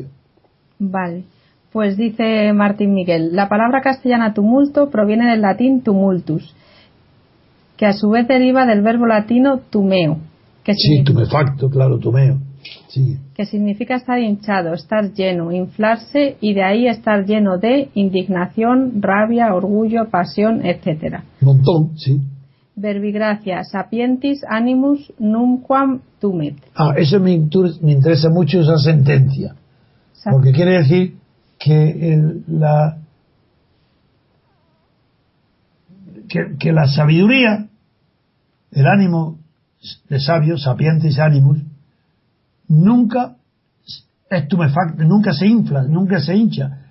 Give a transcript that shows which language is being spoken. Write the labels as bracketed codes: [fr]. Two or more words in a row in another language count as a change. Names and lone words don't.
[es] Vale, pues dice Martín Miguel, la palabra castellana tumulto proviene del latín tumultus, que a su vez deriva del verbo latino tumeo, que tumefacto, claro, tumeo, sí, que significa estar hinchado, estar lleno, inflarse, y de ahí estar lleno de indignación, rabia, orgullo, pasión, etcétera. Montón, sí. [la] Verbigracia, sapientis animus numquam tumet. [es] Eso me interesa mucho, esa sentencia, porque quiere decir que la sabiduría, el ánimo de sabio, [la] sapientis animus, [es] nunca es tumefacto, nunca se infla, nunca se hincha.